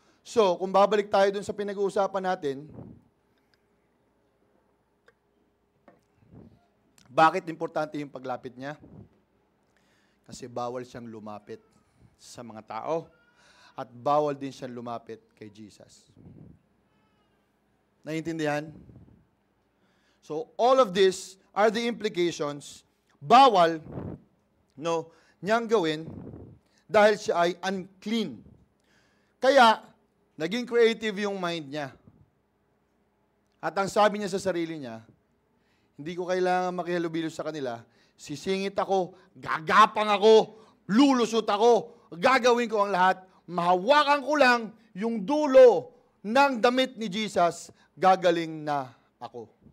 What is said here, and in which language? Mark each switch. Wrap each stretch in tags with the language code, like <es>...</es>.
<tl>So, kung babalik tayo dun sa pinag-uusapan natin, bakit importante yung paglapit niya? Kasi bawal siyang lumapit sa mga tao at bawal din siyang lumapit kay Jesus. Naiintindihan?</tl> <en>So, all of this are the implications.</en> <tl>Bawal niyang gawin dahil siya ay unclean. Kaya, naging creative yung mind niya. At ang sabi niya sa sarili niya, hindi ko kailangan makihalubilo sa kanila, sisingit ako, gagapang ako, lulusot ako, gagawin ko ang lahat, mahawakan ko lang yung dulo ng damit ni Jesus, gagaling na ako.</tl>